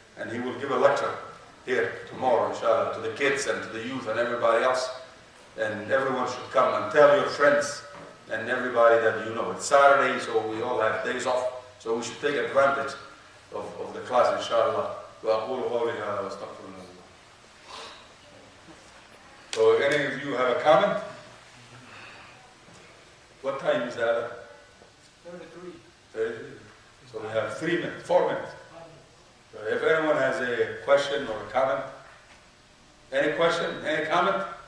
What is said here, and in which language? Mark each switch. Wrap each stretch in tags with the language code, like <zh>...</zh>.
<en>And he will give a lecture here tomorrow, inshallah, to the kids and to the youth and everybody else. and everyone should come and tell your friends and everybody that you know. It's Saturday, so we all have days off, so we should take advantage of the class, inshallah.</en> <ar>وأقول قولي هذا وأستغفر الله.</ar> <en>So if any of you have a comment? What time is that? 33. 33. So we have 3 minutes, 4 minutes. So if anyone has a question or a comment, any question, any comment?</en>